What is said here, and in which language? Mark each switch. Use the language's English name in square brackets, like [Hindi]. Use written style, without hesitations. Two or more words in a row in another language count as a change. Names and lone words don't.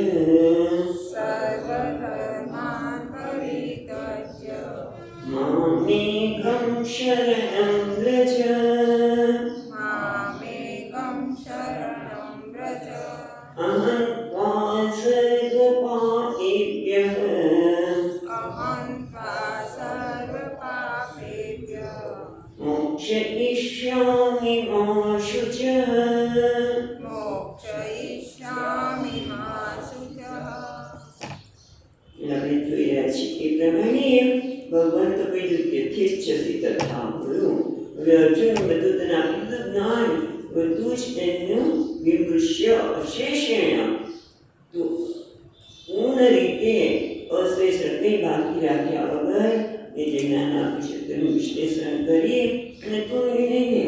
[Sanskrit] मामेकं शरणं व्रज अहं त्वा सर्वपापेभ्यः मोक्षयिष्यामि मा शुचः। [Gujarati] એ પ્રમાણે ભગવાન તો કહ્યું કે તીર્છસી તથા બોલું. હવે અર્જુન બધું તને આપેલું જ્ઞાન બધું જ એનું [Sanskrit] विमृश्य अशेषेण [Gujarati] તો પૂર્ણ રીતે અશ્લેષણ કંઈ બાકી રાખ્યા વગર એ જે જ્ઞાન આપ્યું છે તેનું વિશ્લેષણ કરી અને તું નિર્ણય લે.